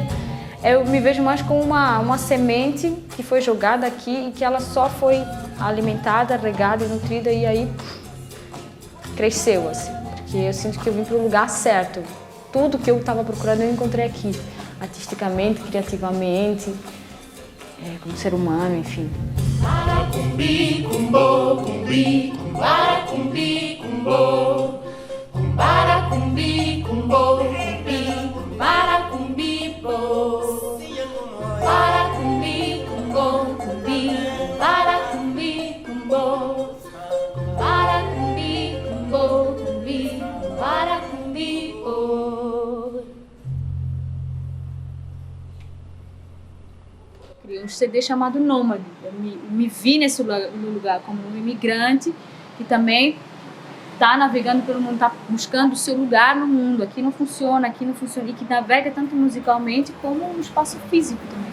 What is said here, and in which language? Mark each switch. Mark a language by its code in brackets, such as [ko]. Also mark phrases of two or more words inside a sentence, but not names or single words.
[pt] Eu me vejo mais como uma semente que foi jogada aqui e que ela só foi alimentada, regada e nutrida e aí cresceu, assim. Porque eu sinto que eu vim para o lugar certo. Tudo que eu estava procurando eu encontrei aqui, artisticamente, criativamente, como ser humano, enfim. Cumbi, cumbo, cumbi, cumbara, cumbi, cumbo. Cumbara, cumbi, cumbo, cumbi, cumbara, cumbi, bo. Para, cumbi, cumbo, cumbi, para, cumbi, cumbo. Para, cumbi, cumbo, cumbi, para, cumbi, bo. Criei um CD chamado Nômade. Eu me vi nesse lugar como um imigrante que também está navegando pelo mundo, está buscando o seu lugar no mundo. Aqui não funciona, e que navega tanto musicalmente como um espaço físico também.